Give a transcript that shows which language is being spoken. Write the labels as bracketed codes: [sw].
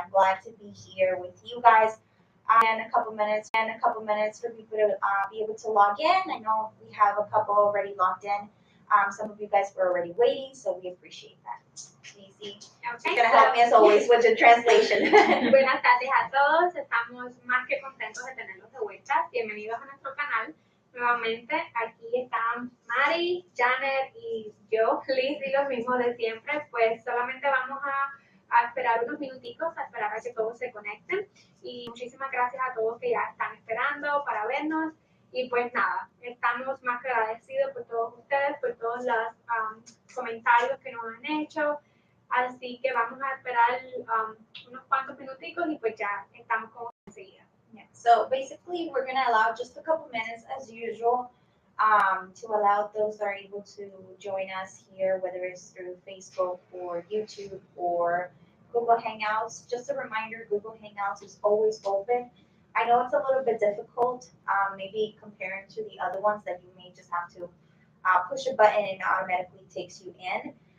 [en] I'm glad to be here with you guys. In a couple minutes for people to be able to log in. I know we have a couple already logged in. Some of you guys were already waiting, so we appreciate that. Lisi, Okay, you're gonna help me as always with the translation. [es] Buenas tardes a todos, estamos más que contentos de tenerlos de vuelta. Bienvenidos a nuestro canal. Nuevamente, aquí están Mari, Janet y yo, Liz, y los mismos de siempre. Pues solamente vamos a esperar unos minuticos, a esperar a que todos se conecten. Y muchísimas gracias a todos que ya están esperando para vernos. Y pues nada, estamos más que agradecidos por todos ustedes, por todos los comentarios que nos han hecho. Así que vamos a esperar unos cuantos minuticos y pues ya estamos con enseguida. [en] Yeah. So basically, we're gonna allow just a couple minutes as usual to allow those that are able to join us here, whether it's through Facebook or YouTube or Google Hangouts. Just a reminder, Google Hangouts is always open. I know it's a little bit difficult, maybe comparing to the other ones that you may just have to push a button and it automatically takes you in.